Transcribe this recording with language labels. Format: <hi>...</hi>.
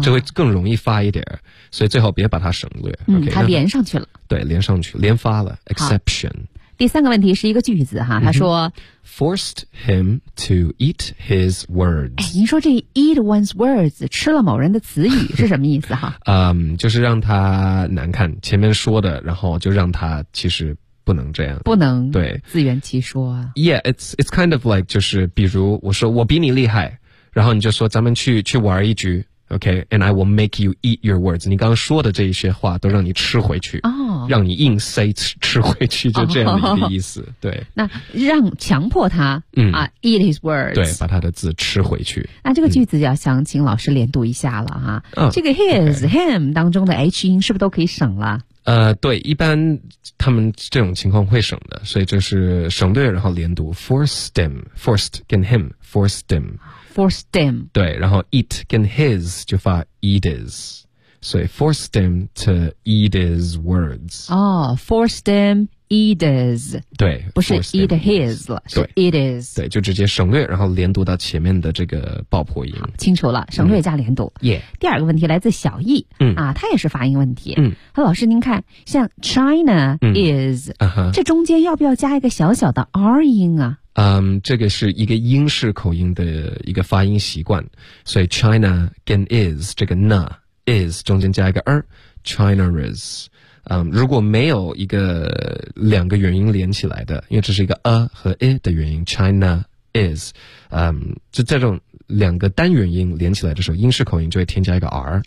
<zh>就会更容易发一点，所以最好别把它省略、嗯、OK, 它连上去了，对，连上去连发了 exception。第三个问题是一个句子哈，他说、mm-hmm.</zh> <en>forced him to eat his words。</en> <zh>哎，您说这</zh> <en>eat one's words</en> <zh>吃了某人的词语是什么意思哈？就是让他难看，前面说的，然后就让他其实不能这样，不能对自圆其说。</zh> <en>Yeah, it's kind of like</en> <zh>就是比如我说我比你厉害，然后你就说咱们去玩一局。</zh> <en>Okay, and I will make you eat your words.</en> <zh>你刚刚说的这些话都让你吃回去、 oh. 让你硬塞吃回去，就这样的一个意思、oh. 对。那让强迫他、嗯、</zh> <en>eat his words.</en> <zh>对，把他的字吃回去。那这个句子要想请老师连读一下了哈、嗯、这个 his,、</zh> <en>okay.</en> <zh>him 当中的 H 音是不是都可以省了，对，一般他们这种情况会省的，所以这是省略然后连读 forced him, forced 跟 him, forced him,</zh> <en>forced him,</en> <zh>对，然后 eat 跟 his 就发 eat is, 所以</zh> <en>forced him to eat his words, 哦、oh, forced him eat is,</en> <zh>对，不是 eat his 了，是 eat is, 对，就直接省略然后连读到前面的这个爆破音，好，清楚了，省略加连读、嗯</zh> <en>yeah.</en> <zh>第二个问题来自小易、嗯、啊，他也是发音问题、嗯、和老师您看像 China、嗯、</zh> <en>is、 uh-huh.</en> <zh>这中间要不要加一个小小的 R 音啊，这个是一个英式口音的一个发音习惯，所以 China 跟 is 这个 na is 中间加一个 r China is、如果没有一个两个元音连起来的，因为这是一个 a 和 i 的元音 China is、就在这种两个单元音连起来的时候英式口音就会添加一个 r、</zh>